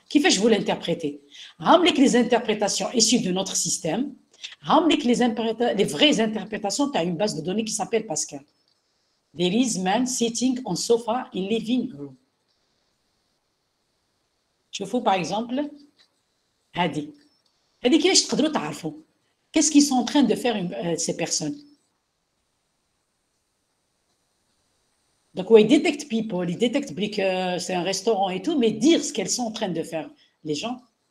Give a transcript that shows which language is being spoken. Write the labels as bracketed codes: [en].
[fr] Qui fait je vous l'interpréter? Ramenez les interprétations issues de notre système. Ramenez les vraies interprétations. Tu as une base de données qui s'appelle Pascal. [en] There is man sitting on sofa in living room. [ar] شوفوا [fr] par exemple [ar] هذه كيفاش تقدروا تعرفوا [fr] qu'est-ce qu'ils sont en train de faire ces personnes. Donc ouais, ils détectent people, ils détectent que c'est un restaurant et tout, mais dire ce qu'elles sont en train de faire les gens.